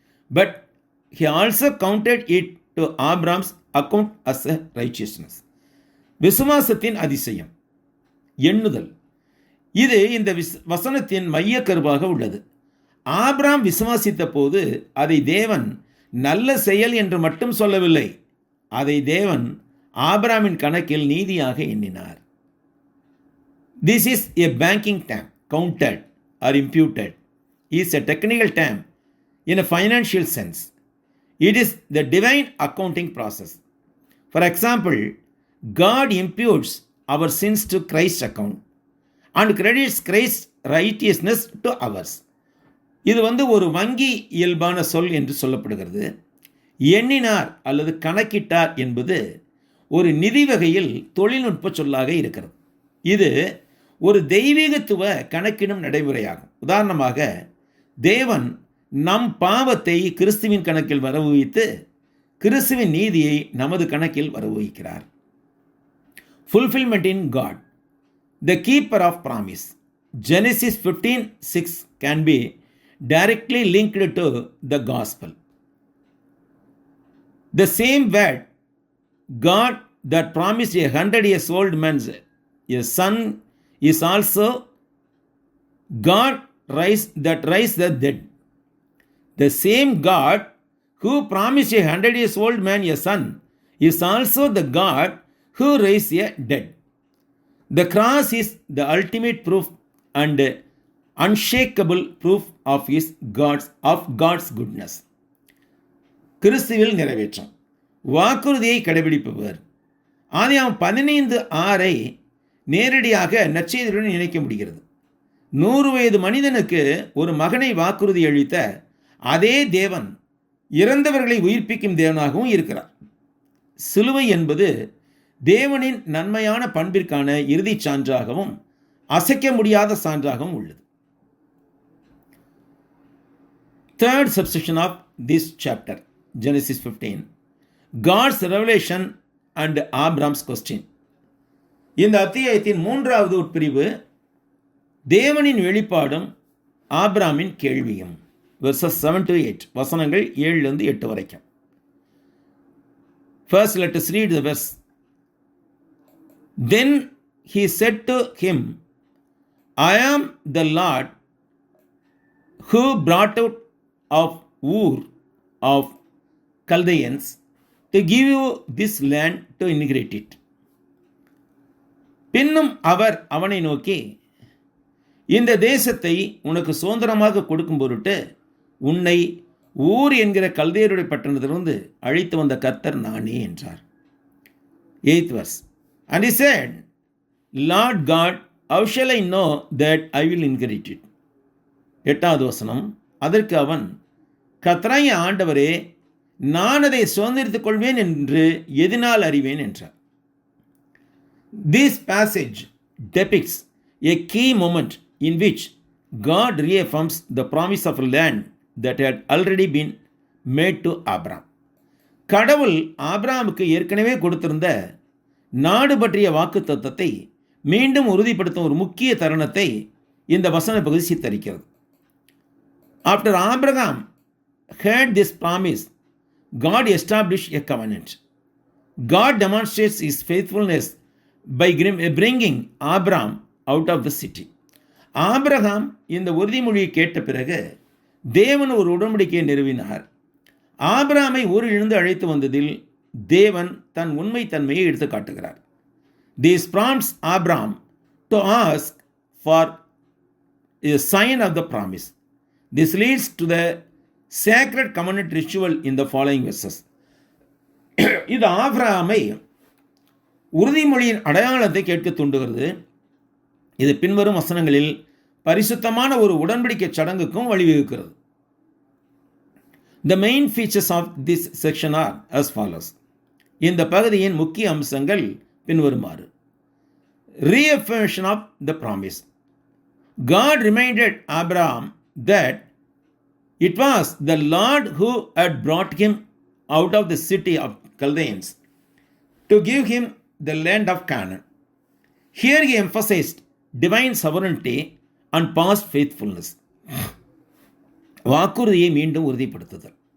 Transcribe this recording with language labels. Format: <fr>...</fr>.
<en>but he also counted it to Abraham's account as a righteousness.</en> <ta>விசுவாசத்தின் அதிசயம் எண்ணுதல், இது இந்த வசனத்தின் மைய கருவாக உள்ளது. ஆபிரகாம் விசுவாசித்த போது அதை தேவன் நல்ல செயல் என்று மட்டும் சொல்லவில்லை, அதை தேவன் ஆபிரகாமின் கணக்கில் நீதியாக எண்ணினார்.</ta> <en>This is a banking term. Counted or imputed is a technical term in a financial sense. It is the divine accounting process. For example, God imputes our sins to Christ's account and credits Christ's righteousness to ours.</en> <ta>இது ஒரு வங்கி இயல்பான சொல் என்று சொல்லப்படுகிறது. எண்ணினார் அல்லது கணக்கிட்டார் என்பது ஒரு நிதி வகையில் தொழில்நுட்ப சொல்லாக இருக்கிறது. இது ஒரு தெய்வீகத்துவ கணக்கிடும் நடைமுறையாகும். உதாரணமாக, தேவன் நம் பாவத்தை கிறிஸ்துவின் கணக்கில் வரவு வைத்து கிறிஸ்துவின் நீதியை நமது கணக்கில் வரவு வைக்கிறார்.</ta> <en>Fulfillment in God, the keeper of promise. Genesis 15:6 can be directly linked to the gospel. The same word, God that promised a 100-year-old man a son, is also God that raised the dead. The same God who promised a 100-year-old man a son is also the God who raised a dead. The cross is the ultimate proof and unshakable proof of God's goodness.</en> <ta>கிறிஸ்துவில் நிறைவேற்றம், வாக்குறுதியை கடைபிடிப்பவர். ஆதியாகமம் 15:6 நேரடியாக நற்செய்தியுடன் இணைக்க முடிகிறது. 100 வயது மனிதனுக்கு ஒரு மகனை வாக்குறுதி அளித்த அதே தேவன் இறந்தவர்களை உயிர்ப்பிக்கும் தேவனாகவும் இருக்கிறார். சிலுவை என்பது தேவனின் நன்மையான பண்பிற்கான இறுதி சான்றாகவும் அசைக்க முடியாத சான்றாகவும் உள்ளது.</ta> <en>Third subsection of this chapter, Genesis 15, God's revelation and Abraham's question.</en> <ta>இந்த அத்தியாயத்தின் 3வது உட்பிரிவு தேவனின் வெளிப்பாடும் ஆபிரகாமின் கேள்வியும்.</ta> <en>verses 7 to 8,</en> <ta>வசனங்கள் 7 8 வரைக்கும்.</ta> <en>First, let us read the verse. Then he said to him, I am the Lord who brought out of Ur of Chaldeans to give you this land to inherit it.</en> <ta>பின்னும் அவர் அவனை நோக்கி, இந்த தேசத்தை உனக்கு சுதந்திரமாக கொடுக்கும் பொருட்டு உன்னை ஊர் என்கிற கல்தேயருடைய பட்டணத்திலிருந்து அழைத்து வந்த கர்த்தர் நானே என்றார்.</ta> <en>8th verse. And he said, Lord God, how shall I know that I will inherit it?</en> <ta>8வது வசனம். அதற்கு அவன், கர்த்தராகிய ஆண்டவரே, நான் அதை சுதந்திரித்துக் கொள்வேன் என்று எதனால் அறிவேன் என்றார்.</ta> <en>This passage depicts a key moment in which God reaffirms the promise of a land that had already been made to Abraham.</en> <ta>கடவுள் ஆபிரகாமுக்கு ஏற்கனவே கொடுத்திருந்த நாடு பற்றிய வாக்குத்தத்தத்தை மீண்டும் உறுதிப்படுத்தும் ஒரு முக்கிய தருணத்தை இந்த வசன பகுதி சித்தரிக்கிறது.</ta> <en>After Abraham heard this promise, God established a covenant. God demonstrates his faithfulness by bringing Abraham out of the city.</en> <ta>Abraham இந்த உறுதிமொழியை கேட்ட பிறகு தேவன் ஒரு உடன்படிக்கையை நிறுவினார். ஆபிரகாமை ஊரிலிருந்து அழைத்து வந்ததில் தேவன் தன் உண்மை தன்மையை எடுத்து காட்டுகிறார்.</ta> <en>This prompts Abraham to ask for a sign of the promise. This leads to the sacred covenant ritual in the following verses.</en> <ta>இது ஆபிரகாமை உறுதிமொழியின் அடையாளத்தை கேட்க தூண்டுகிறது. இது பின்வரும் வசனங்களில் பரிசுத்தமான ஒரு உடன்படிக்கை சடங்குக்கும் வழிவகுக்கிறது.</ta> <en>The main features of this section are as follows.</en> <ta>இந்த பகுதியின் முக்கிய அம்சங்கள் பின்வருமாறு.</ta> <en>Reaffirmation of the promise. God reminded Abraham that it was the Lord who had brought him out of the city of Chaldeans to give him the land of Canaan. Here he emphasized divine sovereignty and past faithfulness.</en> <ta>வாக்குறுதியை மீண்டும் உறுதிப்படுத்துதல்.</ta>